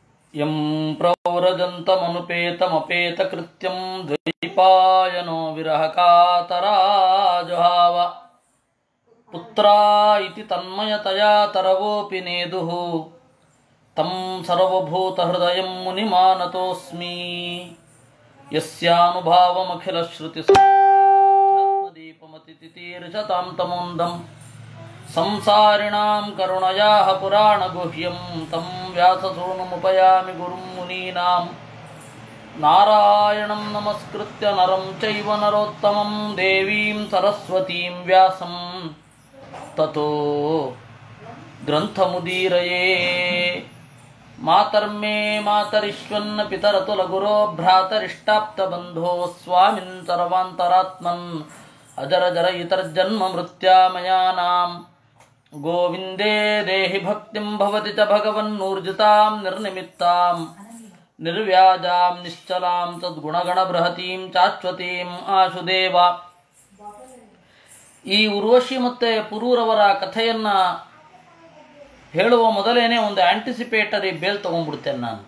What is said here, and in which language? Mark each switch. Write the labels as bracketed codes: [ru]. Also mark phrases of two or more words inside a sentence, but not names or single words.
[sa] ಯಂ ಪ್ರವ್ರಜಂತಮನುಪೇತಮಪೇತಕೃತ್ಯಂ ದ್ವೈಪಾಯನೋ ವಿರಹಕಾತರಾಜುಹಾವ ಪುತ್ರಾ ಇತಿ ತನ್ಮಯತಯಾ ತರವೋಪಿ ನೇದುಃ ತಂ ಸರ್ವಭೂತಹೃದಯಂ ಮುನಿಮಾನತೋಸ್ಮಿ ಯಸ್ಯಾನುಭಾವಮಖಿಲಶ್ರುತಿಸ್ಮೃತಿಪಮತಿತಿತೀರ್ಷತಾಂ ತಮೋಂದಂ ಸಂಸಾರಿಣಾಂ ಕರುಣಯಾಃ ಪುರಾಣಗುಹ್ಯಂ ತಂ ವ್ಯಾಸಸೂನುಮುಪಯಾಮಿ ಗುರುಂ ಮುನೀನಾಂ ನಾರಾಯಣಂ ನಮಸ್ಕೃತ್ಯ ನರಂ ಚೈವ ನರೋತ್ತಮಂ ದೇವೀಂ ಸರಸ್ವತೀಂ ವ್ಯಾಸಂ ತತೋ ಗ್ರಂಥಮುದೀರಯೇ. ಮಾತರ್ಮೇ ಮಾತರಿಶ್ವನ್ನ ಪಿತರತುಲಗುರೋ ಭ್ರಾತರಿಷ್ಟಾಪ್ತಬಂಧೋ ಸ್ವಾಮಿನ್ ಸರ್ವಾಂತರಾತ್ಮನ್ ಅಜರಜರ ಇತರ್ಜನ್ಮ ಮೃತ್ಯಾಮಯಾನಾಂ ಗೋವಿಂದೇ ದೇಹಿ ಭಕ್ತಿಂ ಭವತಿ ಚ ಭಗವನ್ನೂರ್ಜಿತಾಂ ನಿರ್ನಿಮಿತ್ತಾಂ ನಿರ್ವ್ಯಾಜಾಂ ನಿಶ್ಚಲಾಂ ತದ್ಗುಣಗಣ ಬೃಹತೀಂ ಚಾಶ್ವತೀಂ ಆಶುದೇವ. [kn] ಈ ಉರ್ವಶಿ ಮತ್ತು ಪುರೂರವರ ಕಥೆಯನ್ನ ಹೇಳುವ ಮೊದಲೇನೆ ಒಂದು [en] anticipatory bail [kn] ತಗೊಂಡ್ಬಿಡ್ತೇನೆ ನಾನು.